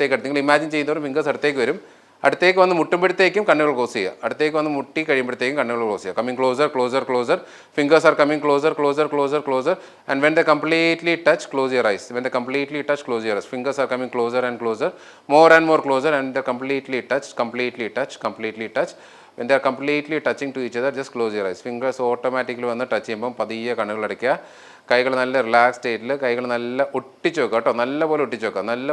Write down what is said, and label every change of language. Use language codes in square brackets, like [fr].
[ml] നിങ്ങൾ ഇമാജിൻ ചെയ്യുന്നവരും ഫിംഗേഴ്സ് അടുത്തേക്ക് വരും. അടുത്തേക്ക് വന്ന് മുട്ടുമ്പോഴത്തേക്കും കണ്ണുകൾ ക്ലോസ് ചെയ്യുക. അടുത്തേക്ക് വന്ന് മുട്ടി കഴിയുമ്പോഴത്തേക്കും കണ്ണുകൾ ക്ലോസ് ചെയ്യുക. [en] Coming closer. Fingers are coming closer. And when the completely touch, close your eyes. Fingers are coming closer and closer. More closer. And the completely touch. When they are completely touching to each other, just close your eyes. Fingers automatically [ml] വന്ന് touch ചെയ്യുമ്പോൾ പതിയെ കണ്ണുകൾ അടയ്ക്കുക. കൈകൾ നല്ല relax സ്റ്റേറ്റിൽ, കൈകൾ നല്ല ഒട്ടിച്ച് വെക്കുക കേട്ടോ. നല്ലപോലെ ഒട്ടിച്ച് വെക്കുക.